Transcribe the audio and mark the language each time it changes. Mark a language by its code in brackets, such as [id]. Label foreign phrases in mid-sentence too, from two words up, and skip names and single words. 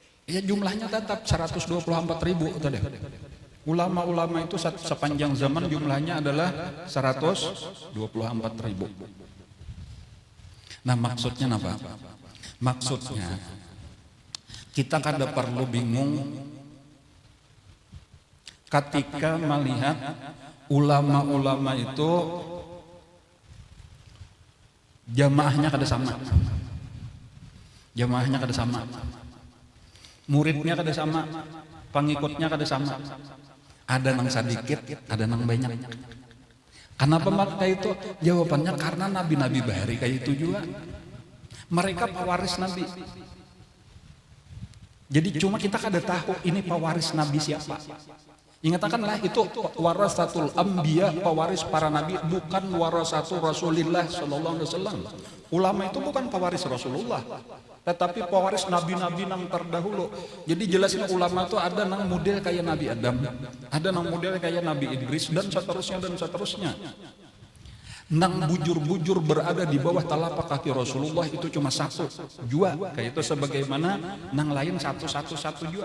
[id] Ya jumlahnya tetap 124.000 tadi. Ulama-ulama itu sepanjang zaman jumlahnya adalah 124.000. [bjn] Nah maksudnya apa? Maksudnya kita kada perlu bingung ketika melihat ulama-ulama itu jamaahnya kada sama. Jamaahnya kada sama. Muridnya kada sama, pengikutnya kada sama. Ada nang sedikit, ada nang banyak. [id] Kenapa maka itu? [bjn] Jawabannya karena nabi-nabi bahari kayak itu juga. [id] Mereka pewaris nabi. [bjn] Jadi cuma kita kada tahu ini pewaris nabi siapa. [id] Ingatkanlah itu [ar] ورثة الأنبياء, [id] pewaris para nabi, bukan [ar] ورثة رسول الله صلى الله عليه وسلم. [bjn] Ulama itu bukan pewaris Rasulullah, tetapi pewaris nabi-nabi nang terdahulu. Jadi jelasin ulama itu ada nang model kayak Nabi Adam, ada nang model kayak Nabi Idris dan seterusnya dan seterusnya. Nang bujur-bujur berada di bawah telapak kaki Rasulullah itu cuma satu, jua kayak itu sebagaimana nang lain satu jua.